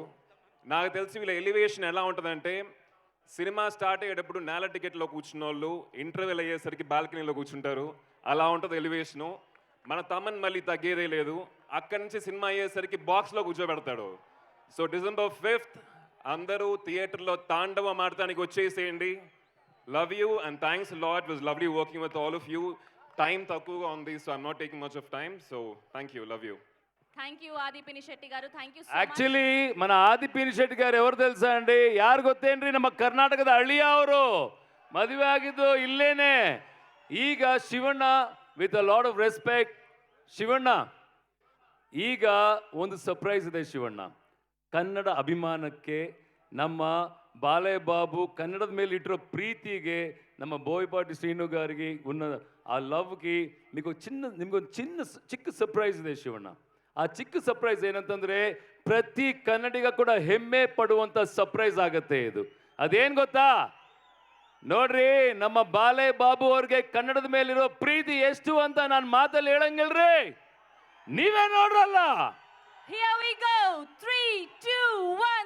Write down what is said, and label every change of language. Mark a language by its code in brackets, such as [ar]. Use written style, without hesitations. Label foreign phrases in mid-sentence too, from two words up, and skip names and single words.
[te] నాకు తెలిసి వీళ్ళ ఎలివేషన్ ఎలా ఉంటుందంటే, సినిమా స్టార్ట్ అయ్యేటప్పుడు నేల టికెట్లో కూర్చున్న వాళ్ళు ఇంటర్వెల్ అయ్యేసరికి బాల్కనీలో కూర్చుంటారు. అలా ఉంటుంది ఎలివేషను. మన తమ్మని మళ్ళీ తగ్గేదే లేదు. అక్కడి నుంచి సినిమా అయ్యేసరికి బాక్స్లో కూర్చోబెడతాడు. సో December 5th అందరూ థియేటర్లో తాండవం ఆడటానికి వచ్చేసేయండి. [en] Love you and thanks lot. It was lovely working with all of you. [te] టైం తక్కువగా ఉంది, [en] So I'm not taking much of time. So thank you, love you. Thank you ಆದಿ ಪಿನಿಶೆಟ್ಟಿ గారు, thank you so much. [te] ಆಕ್ಚುಲಿ మన ಆದಿ ಪಿನಿಶೆಟ್ಟಿ గారు ఎవరు తెలుసಾ ಅಂడి? [kn] ಯಾರು ಗೊತ್ತೇನ್ರಿ? ನಮ್ಮ ಕರ್ನಾಟಕದ ಹಳ್ಳಿಯ ಅವರು. ಮದುವೆ ಆಗಿದ್ದು ಇಲ್ಲೇನೆ. ಈಗ ಶಿವಣ್ಣ, [en] with a lot of respect, [kn] ಶಿವಣ್ಣ ಈಗ ಒಂದು ಸರ್ಪ್ರೈಸ್ ಇದೆ. ಶಿವಣ್ಣ ಕನ್ನಡ ಅಭಿಮಾನಕ್ಕೆ, ನಮ್ಮ ಬಾಲಯ್ಯ ಬಾಬು ಕನ್ನಡದ ಮೇಲೆ ಇಟ್ಟಿರೋ ಪ್ರೀತಿಗೆ, ನಮ್ಮ [te] బోయపాటి శ్రీను గారికి ఉన్న ఆ లవ్కి [kn] నిమಗೊಂದು ಚಿಕ್ಕ ಸರ್ಪ್ರೈಸ್ ಇದೆ ಶಿವಣ್ಣ. ಆ ಚಿಕ್ಕ ಸರ್ಪ್ರೈಸ್ ಏನಂತಂದ್ರೆ, ಪ್ರತಿ ಕನ್ನಡಿಗ ಕೂಡ ಹೆಮ್ಮೆ ಪಡುವಂತ ಸರ್ಪ್ರೈಸ್ ಆಗತ್ತೆ ಇದು. ಅದೇನ್ ಗೊತ್ತಾ? ನೋಡ್ರಿ, ನಮ್ಮ ಬಾಲಯ್ಯ ಬಾಬು ಅವ್ರಿಗೆ ಕನ್ನಡದ ಮೇಲಿರೋ ಪ್ರೀತಿ ಎಷ್ಟು ಅಂತ ನಾನು ಮಾತಲ್ಲಿ ಹೇಳಂಗಿಲ್ರಿ, ನೀವೇ ನೋಡ್ರಲ್ಲ. [en] Here we go. 3, 2, 1.